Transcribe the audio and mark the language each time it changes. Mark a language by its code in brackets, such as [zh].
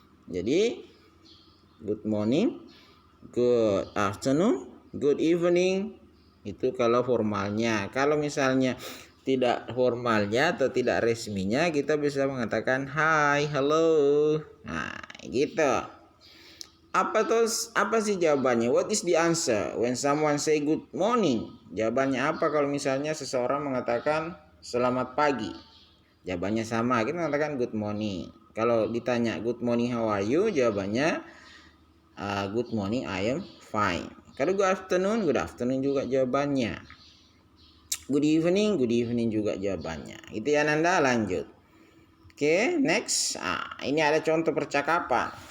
[id] Jadi [en] good morning, good afternoon, good evening [id] itu kalau formalnya. Kalau misalnya tidak formalnya atau tidak resminya, kita bisa mengatakan hi, hello. Nah, gitu. Apa sih jawabannya? [en] What is the answer when someone say good morning? [id] Jawabannya apa kalau misalnya seseorang mengatakan selamat pagi? Jawabannya sama, kita mengatakan [en] good morning. [id] Kalau ditanya [en] good morning, how are you? [id] Jawabannya [en] good morning, I am fine. [id] Kalau good afternoon juga jawabannya. Good evening juga jawabannya. Itu ya Nanda, lanjut. [en] Oke, next. [id] Ini ada contoh percakapan.